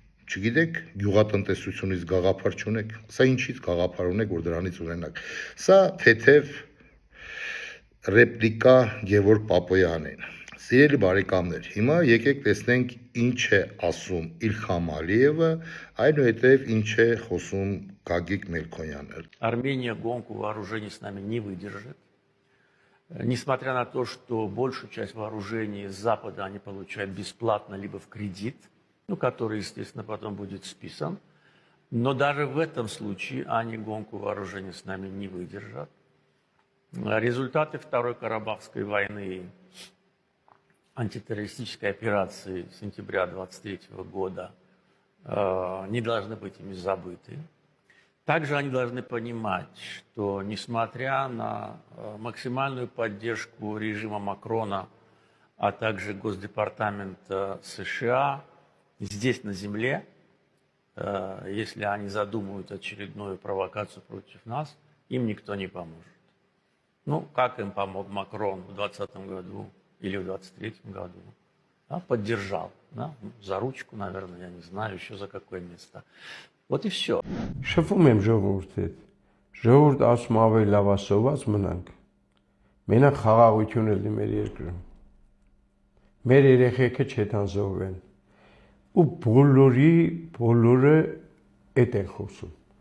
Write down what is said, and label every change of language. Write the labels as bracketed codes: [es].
[hy] Չգիտեք, գյուղատնտեսությունից գաղափար չունեք, սա ինչից գաղափար ունեք, որ դրանից ունենաք։ Սա թեթև ռեպլիկա Գևորգ Պապոյանին։ Սիրելի բարեկամներ, հիմա եկեք տեսնենք ինչ է ասում Իլհամ Ալիևը, այնուհետև ինչ է խոսում Գագիկ Մելքոնյանը։ [ru] Армения гонку вооружений с нами не выдержит. Несмотря на то, что большую часть вооружений с Запада они получают бесплатно, либо в кредит, который, естественно, потом будет списан. Но даже в этом случае они гонку вооружений с нами не выдержат. Результаты Второй Карабахской войны, антитеррористической операции сентября 23 года не должны быть ими забыты. Также они должны понимать, что несмотря на максимальную поддержку режима Макрона, а также Госдепартамента США, здесь на земле, если они задумают очередную провокацию против нас, им никто не поможет. Как им помог Макрон в 2020 году или в 2023 году? Поддержал, за ручку, наверное, я не знаю, еще за какое место. Вот и все. [hy] Շփվում եմ ժողովրդի հետ։ Ժողովուրդ ասում ավելի լավ ասոված մնանք։ Մենակ խաղաղություն լինի մեր երկրում։ Մեր երեխեքը չհետանզողվեն։ Ու բոլորը էդ են խոսում։